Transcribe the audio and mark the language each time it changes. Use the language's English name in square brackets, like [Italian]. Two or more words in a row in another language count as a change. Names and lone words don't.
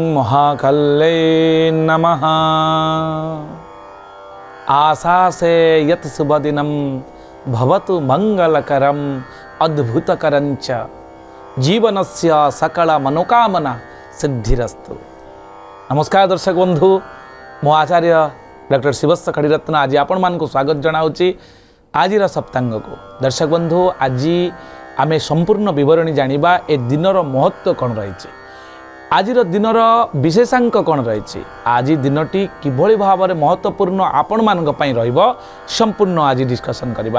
[Sanskrit] महाकल्ले नमः। आशासे यत् शुभदिनं भवतु मंगलकरम अद्भुतकरंच जीवनस्य सकल मनोकामना सिद्धिरस्तु। [Odia] ନମସ୍କାର ଦର୍ଶକ ବନ୍ଧୁ, ମୁ ଆଚାର୍ଯ୍ୟ ଡକ୍ଟର ଶିବସ୍ସ ଖଡ଼ୀରତ୍ନ ଆଜି ଆପଣ ମାନଙ୍କ ସ୍ୱାଗତ ଜଣାଉଛି ଆଜି ସପ୍ତାଙ୍ଗକୁ। ଦର୍ଶକ ବନ୍ଧୁ, ଆଜି ଆମେ ସମ୍ପୂର୍ଣ୍ଣ ବିବରଣୀ ଜାଣିବା ଏ ଦିନର ମହତ୍ତ୍ୱ କଣ ରହିଛି, ଆଜି ଦିନର ବିଶେଷାଙ୍କ କଣ ରହିଛି, ଆଜି ଦିନଟି କିଭଳି ଭାବରେ ମହତ୍ତ୍ୱପୂର୍ଣ୍ଣ ଆପଣ ମାନଙ୍କ ପାଇଁ ରହିବ ସମ୍ପୂର୍ଣ୍ଣ ଆଜି ଡିସ୍କସନ କରିବା।